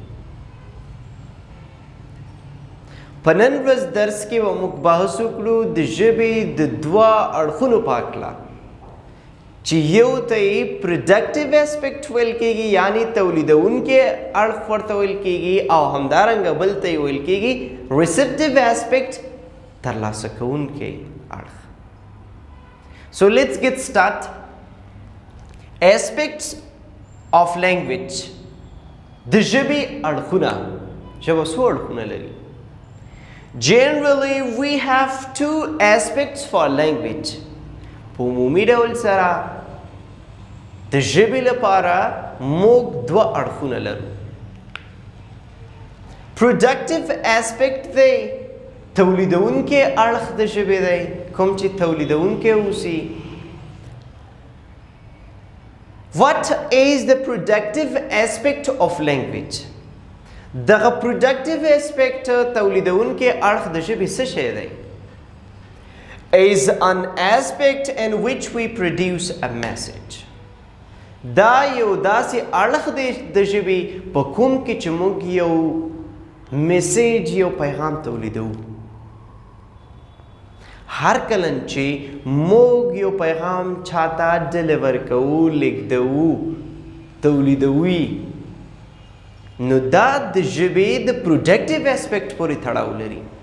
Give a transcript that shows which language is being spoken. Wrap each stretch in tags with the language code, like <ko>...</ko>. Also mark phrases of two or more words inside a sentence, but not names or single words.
<ps>په نن ورځ درس کې به موږ بحث وکړو د ژبې د دوه اړخونو په هکله چې یو ته یې</ps> <en>productive aspect</en> <ps>ویل کیږي یعنی تولیدونکی اړخ ورته ویل کیږي او همدارنګه بل ته یې ویل کیږي</ps> <en>receptive aspect</en> <ps>ترلاسه کوونکی اړخ.</ps> <en>So let's get started. Aspects of language.</en> <ps>د ژبې اړخونه. ژبه څو اړخونه لري؟</ps> <en>Generally, we have two aspects for language.</en> <ps>په عمومي ډول سره د ژبې لپاره موږ دوه اړخونه لرو.</ps> <en>Productive aspect</en> <ps>دی تولیدونکی اړخ د ژبې دی کوم چې تولیدونکی اوسي.</ps> <en>What is the productive aspect of language?</en> <ps>دغه</ps> <en>productive aspect</en> <ps>تولیدونکی اړخ د ژبې څه شی دی؟</ps> <en>is an aspect in which we produce a message.</en> <ps>دا یو داسې اړخ دی د ژبې په کوم کې چې موږ یو میسیج یو پیغام تولیدو. هر کله چې موږ یو پیغام چاته ډیلیور کوو لیږدوو تولیدوي نو دا د ژبې د</ps> <en>productive aspect</en> <ps>پورې تړاو لري.</ps>